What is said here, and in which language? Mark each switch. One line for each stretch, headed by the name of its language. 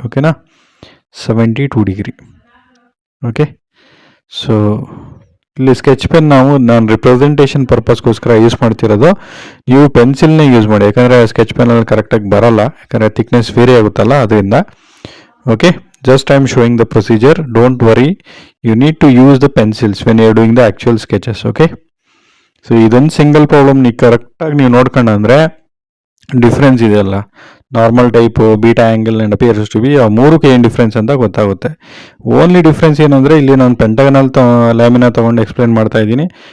Kannada: ಓಕೆನಾ, 72 degree. Okay, so ಇಲ್ಲಿ sketch pen ನಾನು ರಿಪ್ರೆಸೆಂಟೇಷನ್ ಪರ್ಪಸ್ಗೋಸ್ಕರ ಯೂಸ್ ಮಾಡ್ತಿರೋದು. ನೀವು ಪೆನ್ಸಿಲ್ನೇ ಯೂಸ್ ಮಾಡಿ, ಯಾಕಂದರೆ ಸ್ಕೆಚ್ ಪೆನ್ನಲ್ಲಿ ಕರೆಕ್ಟಾಗಿ ಬರಲ್ಲ, ಯಾಕಂದರೆ ಥಿಕ್ನೆಸ್ ವೇರಿ ಆಗುತ್ತಲ್ಲ ಅದರಿಂದ.
English: Okay, just I'm showing the procedure. Don't worry, you need to use the pencils when you're doing the actual sketches.
Kannada: Okay, so ಇದೊಂದು ಸಿಂಗಲ್ ಪ್ರಾಬ್ಲಮ್ ನೀವು ಕರೆಕ್ಟಾಗಿ ನೀವು ನೋಡ್ಕೊಂಡ್ರೆ ಡಿಫ್ರೆನ್ಸ್ ಇದೆಯಲ್ಲ, normal type, beta angle and appears to B, ಆ ಮೂರಕ್ಕೆ ಏನು difference ಅಂತ ಗೊತ್ತಾಗುತ್ತೆ. ಓನ್ಲಿ ಡಿಫ್ರೆನ್ಸ್ ಏನಂದರೆ ಇಲ್ಲಿ ನಾನು ಪೆಂಟಗನಲ್ ಲ್ಯಾಮಿನಾ ತೊಗೊಂಡು ಎಕ್ಸ್ಪ್ಲೇನ್ ಮಾಡ್ತಾ ಇದ್ದೀನಿ.